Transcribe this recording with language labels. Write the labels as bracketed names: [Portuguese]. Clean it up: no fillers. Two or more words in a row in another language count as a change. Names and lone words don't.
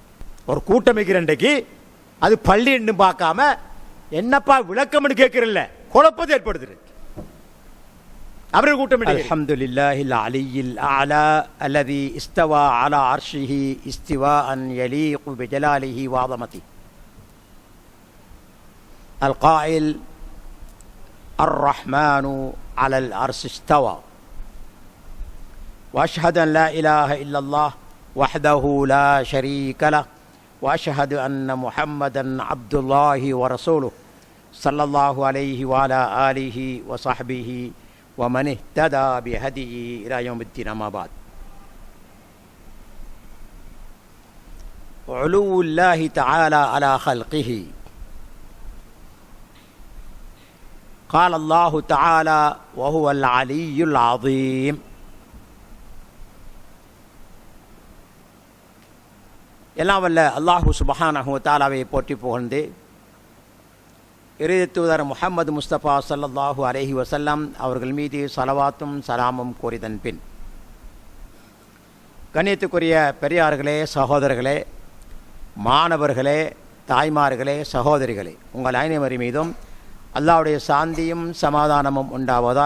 [Tamil] ஒரு கூட்டம் வைக்கிற இன்றைக்கு அது பள்ளின்னு பார்க்காம என்னப்பா விளக்கம்னு கேட்கறதில்ல, குழப்பத்தை ஏற்படுத்துறது. அவர்கள் கூட்டம் [Arabic] الحمد لله العلي الأعلى الذي استوى على عرشه استواء يليق بجلاله وعظمته القائل الرحمن على العرش استوى واشهد ان لا اله الا الله وحده لا شريك له واشهد ان محمدا عبد الله ورسوله صلى الله عليه وعلى اله وصحبه ومن اهتدى بهديه الى يوم الدين. اما بعد، علو الله تعالى على خلقه. قال الله تعالى وهو العلي العظيم. [Tamil] எல்லாம் வல்ல அல்லாஹு [Arabic] سبحانه وتعالى [Tamil] போற்றி புகழ்ந்து இறுதி தூதர் முஹம்மது முஸ்தபா [Arabic] صلى الله عليه وسلم [Tamil] அவர்கள் மீது ஸலவாத்தும் சலாமும் கூறிதன் பின், கண்ணியத்துக்குரிய பெரியார்களே, சகோதரர்களே, மாணவர்களே, தாய்மார்களே, சகோதரிகளே, உங்கள் அனைவரின் மீதும் அல்லாஹ்வுடைய சாந்தியும் சமாதானமும் உண்டாவதாக.